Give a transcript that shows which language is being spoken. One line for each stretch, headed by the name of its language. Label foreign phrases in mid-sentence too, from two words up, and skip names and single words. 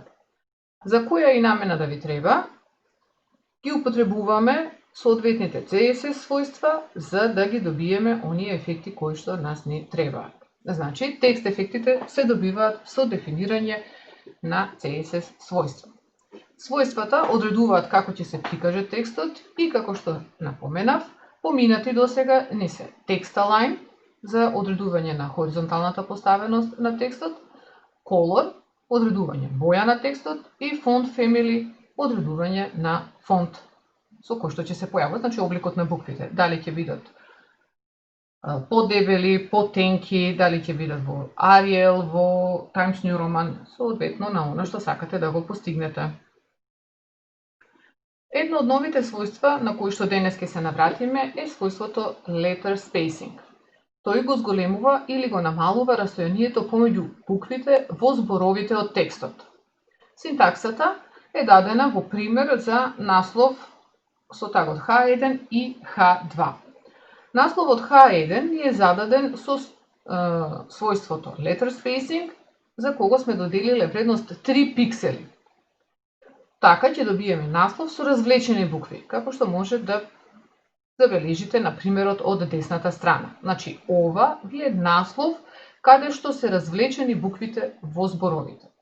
Macedonian: За која и намена да ви треба, ги употребуваме соодветните CSS својства за да ги добиеме оние ефекти кои што нас не требаат. Значи, текст ефектите се добиваат со дефинирање на CSS својства. Својствата одредуваат како ќе се прикаже текстот и како што напоменав, поминати до сега не се
English: text align
Macedonian: за одредување на хоризонталната поставеност на текстот, color одредување боја на текстот и
English: font family
Macedonian: одредување на фонт со кој што ќе се појават, значи обликот на буквите, дали ќе бидат подебели, потенки, дали ќе бидат во Arial, во Times New Roman, соодветно на она што сакате да го постигнете. Едно од новите својства на кои што денес ќе се навратиме е својството
English: letter spacing.
Macedonian: Тој го зголемува или го намалува растојанието помеѓу буквите во зборовите од текстот. Синтаксата е дадена во пример за наслов со тагот H1 и H2. Насловот H1 ни е зададен со својството
English: letter spacing,
Macedonian: за кого сме доделиле вредност 3 пиксели. Така ќе добиеме наслов со развлечени букви, како што може да забележите на примерот од десната страна. Значи, ова ви е наслов каде што се развлечени буквите во зборовите.